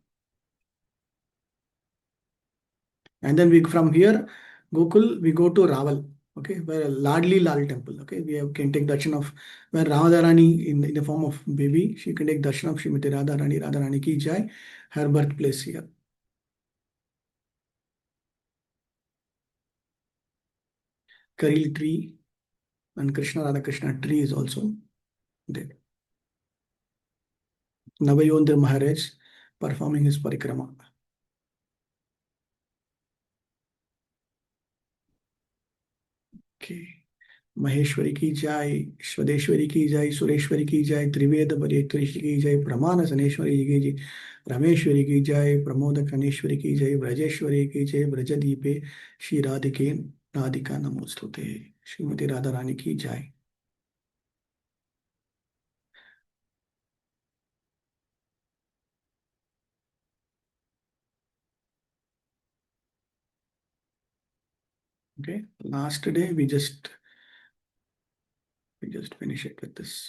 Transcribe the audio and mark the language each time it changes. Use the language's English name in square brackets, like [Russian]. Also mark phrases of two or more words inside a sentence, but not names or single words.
[English] And then we from here Gokul, we go to Raval, okay, where Ladli Lal temple, okay, can take darshan of where Radharani in the form of baby, she can take darshan of Srimati Radharani, [Hindi] राधारानी की जय, [English] her birthplace here. Karil tree and Krishna Radha Krishna tree is also there. Navayondra Maharaj performing his parikrama. Okay. [Hindi] महेश्वरी की जय, स्वदेश्वरी की जय, सुरेश्वरी की जय, त्रिवेद बरेश्वरी की जय, प्रमाण सनेश्वरी की जय, रमेश्वरी की जय, प्रमोद कनेश्वरी की जय, ब्रजेश्वरी की जय, [Sanskrit] ब्रजदीपे श्री राधिके राधिका नमोस्तुते, [Hindi] श्रीमती राधा रानी की जय. [English] Okay, last day we just finish it with this.